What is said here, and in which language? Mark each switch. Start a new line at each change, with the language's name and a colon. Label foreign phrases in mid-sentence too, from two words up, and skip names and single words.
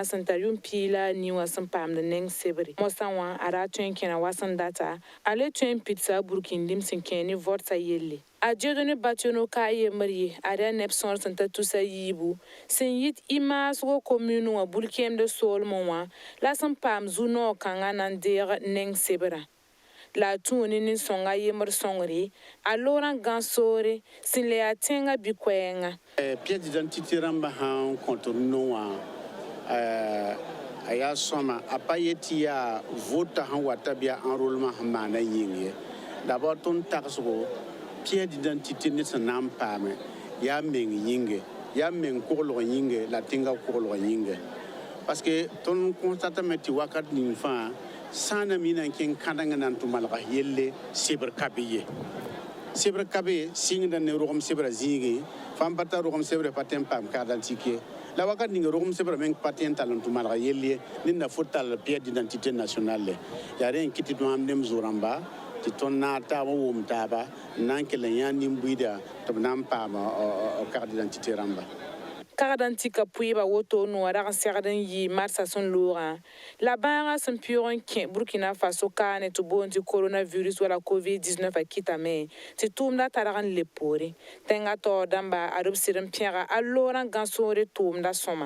Mossi: sẽn tar yʋʋm piig la a ni wã sẽn paamd neng sebre mosã wã a raa tõe n kẽna wa sẽn data a le tõe n pidsa a burkin lim sẽn kẽ ne vɔdsã yelle a Dieudonné Bationo ka a yembr ye ad yaa neb sõor sẽn ta tusa yiibu sẽn yit y maasgo commune wã bul-kẽemd soolmẽ wã la sẽn paam zu-noog kãngã na n deeg neng sebrã la a tũuni nin-sõnga yembr sõngre a loorã gãn-soore sẽn le yaa tẽngã bi-koɛɛngã
French: pièce d'identité
Mossi: rãmbã sãn kõt d no wã a yaa sõma a pa yet tɩ yaa vota sẽn wata bɩ yaa enrôlement sẽn maana yĩng ye d'abord tõnd tagsgo
French: pièce d'identité
Mossi: ned sẽn na n paame yaa meng yĩnge yaa meng koglg yĩnge la tẽngã koglg yĩnge
French: parce que
Mossi: tõnd constatame tɩ wakat ning fãa sãana mi nan kẽng kãdengã na n tʋ malga yelle sebr kabe ye sebr kabe sɩngda ne rogem sebrã zĩige fãm pa ta rogem sebrã pa tõe n paam
French: carte d'identité
Mossi: la wakat ning rogem sebrã meng pa tõe n tall n tʋ malga yell ye ned na fo tall
French: pièce d'identité nationale
Mossi: yaa rẽ n kɩ tɩ tõam nem zo-rãmba tɩ tõnd na n taab n wʋm taaba n na n kell n yãa nin-buiida tɩ b na n paam
French: carte d'identité
Mossi: rãmba kagdãn tika pʋɩɩba wotoone wã rag n segd n yɩ marsã sẽn loogã la bãagã sẽn pʋʋg n kẽ burkina faso kaane tɩ boond tɩ coronavirus wala covid-19 a kɩtame tɩ tʋʋmdã targ n leb poore tẽngã taoor dãmba ad b sɩd n pẽga a loorã gãn-soore tʋʋmdã sõma